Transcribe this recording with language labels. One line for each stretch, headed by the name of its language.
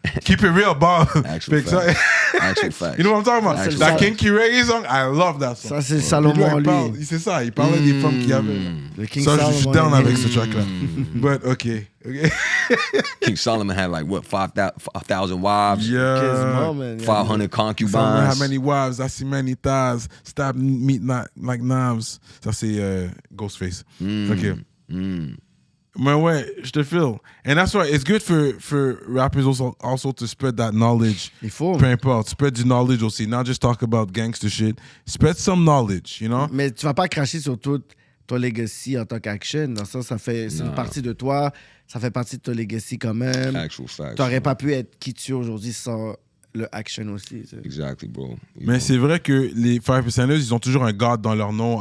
English: Keep it real, Bob. Actual facts. You know what I'm talking about? That King Key Reggae song, I love that song.
French: Ça, c'est Salomon, lui. C'est ça, il parlait des femmes qu'il y avait. Le King Ça, Solomon, je suis down avec ce track-là.
English: But, okay. King Solomon had like, what, 5,000 wives? Yeah. 500 concubines. Solomon had many wives, I see many thighs, stab meat like knives.
French: Ça, c'est Ghostface. Okay. Mais ouais, je te feel.
English: And that's why it's good for rappers also to spread that knowledge.
French: Il faut. Peu importe, spread du knowledge aussi.
English: Not just talk about gangster shit. Spread some knowledge, you know?
French: Mais tu vas pas cracher sur tout ton legacy en tant qu'action. Dans ça, c'est une partie de toi. Ça fait partie de ton legacy quand même.
English: Actual facts.
French: T'aurais pas pu être qui tu es aujourd'hui sans le action aussi. T'sais.
English: Exactly, bro.
French: Mais c'est vrai que les 5%ers, ils ont toujours un God dans leur nom.